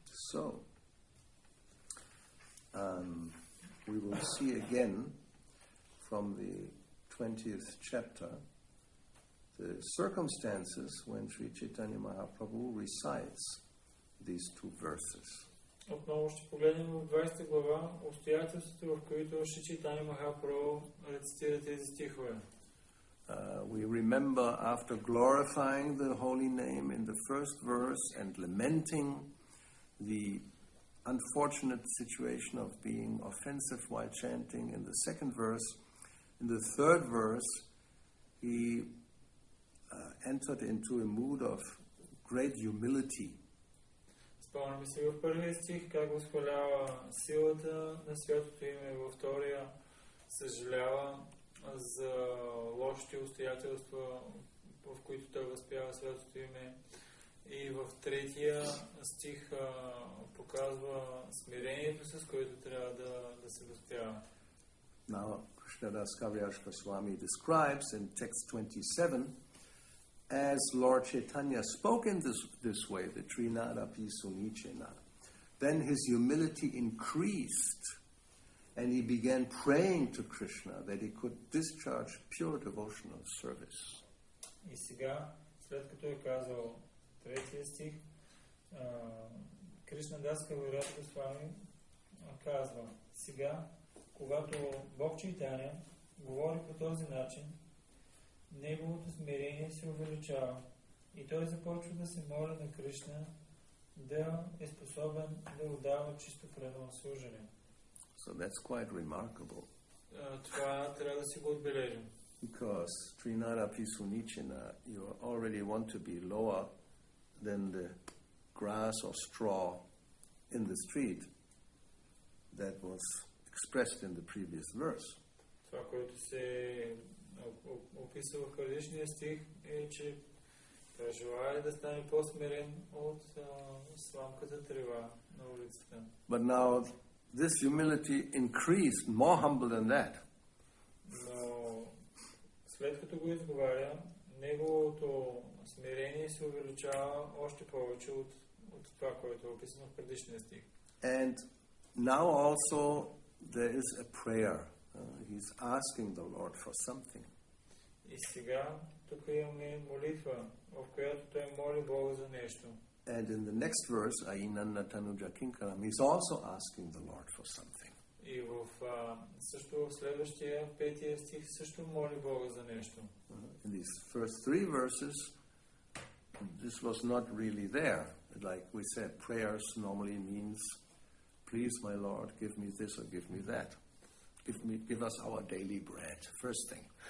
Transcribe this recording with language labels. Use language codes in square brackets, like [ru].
[en] So, we will see again from the 20th chapter the circumstances when Sri Chaitanya Mahaprabhu recites these two verses. [bg] Отново ще погледнем в 20 глава обстоятелствата, в които Шри Чайтаня Махапрабху рецитира тези стихове. [en] We remember after glorifying the holy name in the first verse and lamenting the unfortunate situation of being offensive while chanting in the second verse, in the third verse he entered into a mood of great humility. [bg] Спомняме се в първия стих как възхвалява силата на святото име, във втория съжалява за лошите обстоятелства, в които той възпява святото име, и в третия стих показва смирението, с което трябва да се възпява. [en] Now, Krishnadas Kaviraj Goswami describes in text 27, as Lord Chaitanya spoke in this way, the Trinadapi Sunichena, then his humility increased and he began praying to Krishna that he could discharge pure devotional service. [bg] И сега, след като е казал третия стих, Кришнадас Кавираж Госвами казва: сега, когато Бог Чайтаня говори по този начин, неговото смирение се увеличава и той започва да се моли на Кришна да е способен да отдава чисто предано служение. [en] So that's quite remarkable. [bg] Това трябва да си го отбележим. [en] Because Trinadapi Sunichena, you already want to be lower than the grass or straw in the street that was expressed in the previous verse. [bg] Това, което се описва в предишния стих, е, че той желае да стане по-смирен от сламката трева на улицата. [en] But now this humility increased, more humble than that. [bg] Но след като го изговаря, неговото смирение се увеличава още повече от това, което е описано в предишния стих. [en] And now also there is a prayer. He's asking the Lord for something. [bg] И сега тук имаме молитва, в която той моли Бога за нещо. [en] And in the next verse, Ainanna Tanuja Kinkaram, he's also asking the Lord for something. [bg] И също в следващия петия стих също моли Бога за нещо. [en] In these first three verses, this was not really there. Like we said, prayers normally means, please, my Lord, give me this or give me that. Give us our daily bread, first thing.